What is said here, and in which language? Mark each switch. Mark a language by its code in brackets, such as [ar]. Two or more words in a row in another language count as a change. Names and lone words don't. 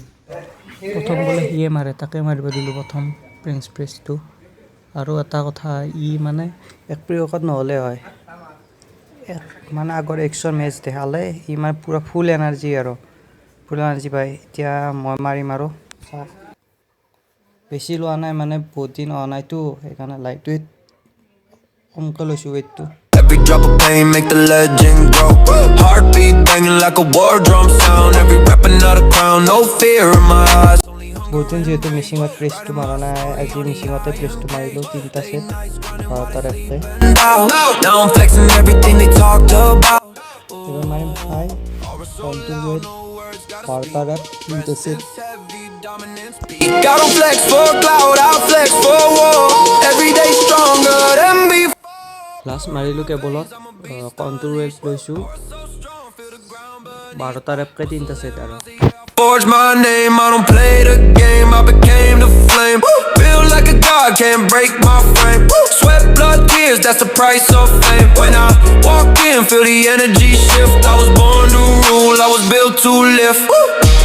[as] প্ৰথম বোলে সিয়ে মাৰে তাকে মাৰিব দিলোঁ প্ৰথম [en] bench press [as] আৰু এটা কথা ই মানে এক পিৰিয়ডত নহ'লে হয় মানে আগৰ এক্সৰ মেচ দেখালে ই মানে পূৰা [en] full energy [as] পায় এতিয়া মই মাৰিম আৰু বেছি লোৱা নাই মানে বহুত দিন অহা নাইতো সেইকাৰণে [en] light weight [as] কমকৈ লৈছোঁ ৱেইটটো [en] Every drop of pain make the legend grow. Heartbeat banging like a war drum sound. Every rap another crown, no fear in my eyes. [as] বহুত দিন যিহেতু মিচিঙত প্ৰেছটো মাৰা নাই আজি মিচিঙতে প্ৰেছটো মাৰিলোঁ 3টা ছেট 12টাৰ এপকে [en] Now I'm flexing everything they talked about. [as] এইবাৰ মাৰিম [en] high control weight [as] 12টাৰ এপ 3টা ছেট [en] Got on flex for cloud, I flex for war. Every day stronger than before. [as] লাষ্ট মাৰিলোঁ কেবলত [en] control weight [as] লৈছোঁ 12টাৰ এপকে 3টা ছেট আৰু [en] Forge my name, I don't play the game. I became the flame. Feel like a god, can't break my frame. Sweat, blood, tears, that's the price of fame. When I walk in, feel the energy shift. I was born to rule, I was built to lift.